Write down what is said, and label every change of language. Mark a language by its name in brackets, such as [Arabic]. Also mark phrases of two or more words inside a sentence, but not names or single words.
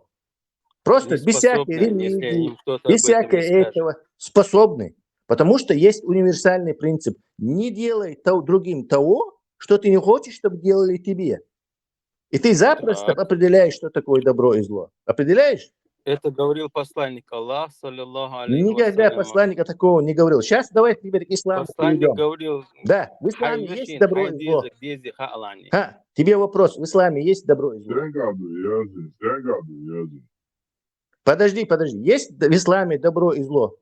[Russian] Просто без всякой религии, без всякого этого способны. Потому что есть универсальный принцип. Не делай другим того, что ты не хочешь, чтобы делали тебе. И ты запросто определяешь, что такое добро и зло. Определяешь? Это говорил посланник Аллаха, [Arabic] صلى الله عليه و [Russian] Никогда саллям. посланника такого не говорил. Сейчас давай теперь к исламу Посланник перейдем. говорил, Да, в исламе есть добро и зло. Тебе вопрос. В исламе есть добро и зло? Подожди. Есть в исламе добро и зло?